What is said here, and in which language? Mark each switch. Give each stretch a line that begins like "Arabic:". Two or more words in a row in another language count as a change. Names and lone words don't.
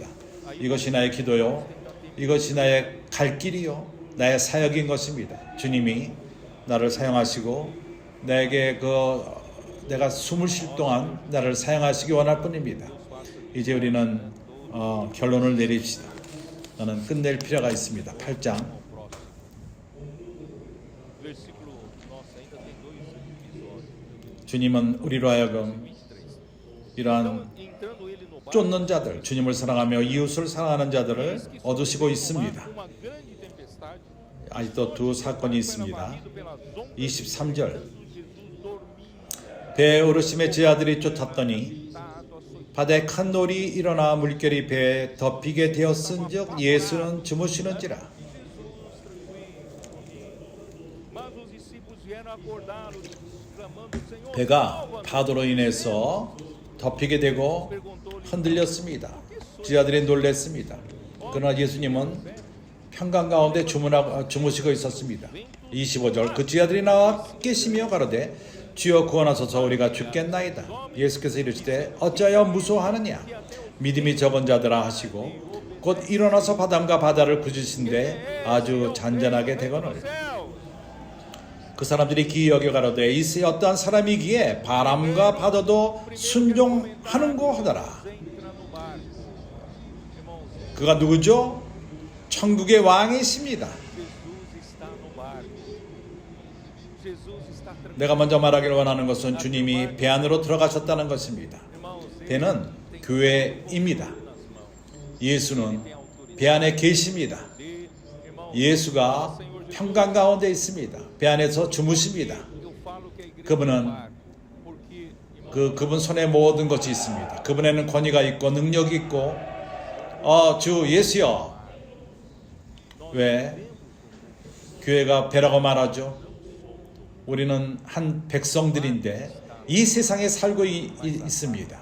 Korean: 이것이 나의 기도요, 이것이 나의 갈 길이요, 나의 사역인 것입니다. 주님이 나를 사용하시고 내게 내가 숨을 쉴 동안 나를 사용하시기 원할 뿐입니다. 이제 우리는 결론을 내립시다. 나는 끝낼 필요가 있습니다. 8장.
Portuguese: Versículo, nossa, ainda tem dois episódios.
Korean: 주님은 우리로 하여금 23. 이러한
Portuguese: Então, entrando ele no barco,
Korean: 쫓는 자들, 주님을 사랑하며 이웃을 사랑하는 자들을 얻으시고 있습니다.
Portuguese: uma grande tempestade,
Korean: 아직도 두 사건이 있습니다.
Portuguese: varrido pelas ondas,
Korean: 23절,
Portuguese: Jesus dormia,
Korean: 배에 오르심에 제 아들이 쫓았더니
Portuguese: atado, açoitado.
Korean: 바다에 큰 놀이 일어나 물결이 배에 덮이게 되었은즉 예수는 주무시는지라.
Portuguese: Mas os discípulos vieram acordá-lo, clamando: Senhor,
Korean: 배가
Portuguese: salva-nos.
Korean: 파도로 인해서 덮이게 되고 흔들렸습니다. 제 아들이 놀랬습니다. 그러나 예수님은 평강 가운데 주무시고 있었습니다. 25절, 그 제 아들이 나와 깨시며 가로되 주여 구원하소서, 우리가 죽겠나이다. 예수께서 이르시되 어찌하여 무서워하느냐, 믿음이 적은 자들아 하시고 곧 일어나서 바람과 바다를 꾸짖으신데 아주 잔잔하게 되거늘. 그 사람들이 기이 여겨 가로되 이세 어떠한 사람이기에 바람과 바다도 순종하는고 하더라.
Portuguese: Entra no barco. Irmãos,
Korean: 그가 누구죠? 천국의 왕이십니다.
Portuguese: Jesus está no barco. Jesus está tranquilo.
Korean: 내가 먼저 말하기를 원하는 것은 주님이 배 안으로 들어가셨다는 것입니다.
Portuguese: Irmãos, ele
Korean: 배는 교회입니다.
Portuguese: nas mãos.
Korean: 예수는 배 안에 계십니다.
Portuguese: Irmãos,
Korean: 예수가 평강 가운데 있습니다. 배 안에서 주무십니다.
Portuguese: eu falo que a igreja
Korean: 그분은
Portuguese: é um barco, porque, irmãos,
Korean: 그분 손에 모든 것이 있습니다. 그분에는 권위가 있고 능력이 있고, 주 예수여, 왜 교회가 배라고 말하죠? 우리는 한 백성들인데 이 세상에 살고 있습니다.